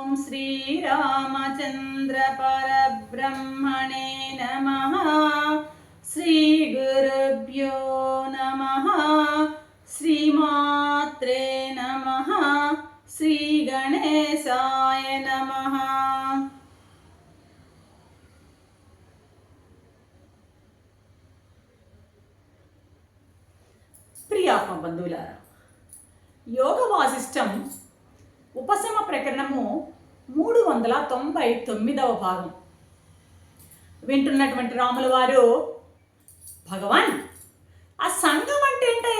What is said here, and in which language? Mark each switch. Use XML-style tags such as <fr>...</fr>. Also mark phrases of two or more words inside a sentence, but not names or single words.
<sa>श्रीरामचंद्र परब्रह्मणे नमः। श्री गुरुभ्यो नमः। श्रीमात्रे नमः। श्री गणेशाय नमः।</sa> <te>ప్రియాత్మ బంధువులారా, యోగ వాసిష్టం ఉపశమ ప్రకరణము 399వ భాగం వింటున్నటువంటి రాముల వారు, భగవాన్ ఆ సంఘం అంటే ఏంటయ్యా?</te>